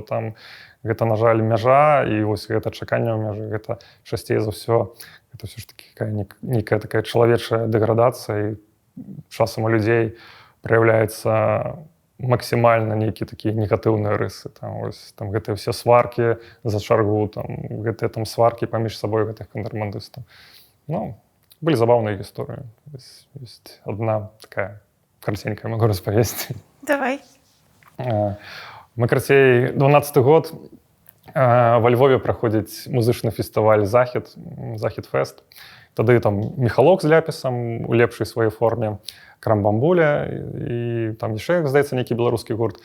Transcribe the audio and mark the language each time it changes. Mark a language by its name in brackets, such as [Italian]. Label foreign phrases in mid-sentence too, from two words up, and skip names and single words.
[Belarusian] Там гэта, на жаль, мяжа, і вось гэта чаканне ў мяжы, гэта часцей за ўсё, гэта ўсё ж такі нейкая такая чалавечая дэградацыя, і часам у людзей праяўляецца максімальна нейкія такія негатыўныя рысы. Там, вось, там гэтыя ўсе сваркі за чаргу, там, гэтыя там сваркі паміж сабой гэтых кантрабандыстаў. [Russian] Ну, были забавные истории. Есть одна такая коротенькая, могу распавесці. [Belarusian] Давай. Мы, карацей, 12-й год, [Russian] Во Львове [Belarusian] праходзіць музычны фестываль Захід-фест. Тады там Міхалок з ляпісам у лепшай сваёй форме, Крамбамбуля і там яшчэ, здаецца, нейкі беларускі гурт.